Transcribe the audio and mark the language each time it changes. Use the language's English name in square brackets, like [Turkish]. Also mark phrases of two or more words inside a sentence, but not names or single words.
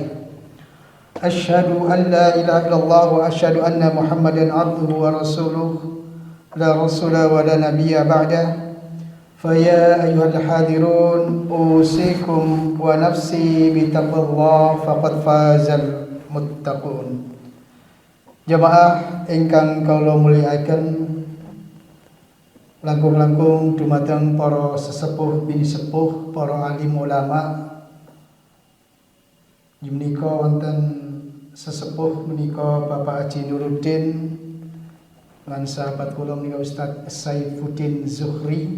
[Arabic] أشهد أن لا إله إلا الله وأشهد أن محمدا عبده ورسوله لا رسول ولا نبي بعده. فيا أيها الحاضرون أوصيكم ونفسي بتقوى الله فقد فاز المتقون. [Javanese] Jamaah ingkang kula mulyakaken, langkung-langkung dumateng para sesepuh bini sepuh, para alim ulama. Menika wonten sesepuh menika Bapak Haji Nuruddin lan sahabat kula menika Ustaz Saifuddin Zuhri.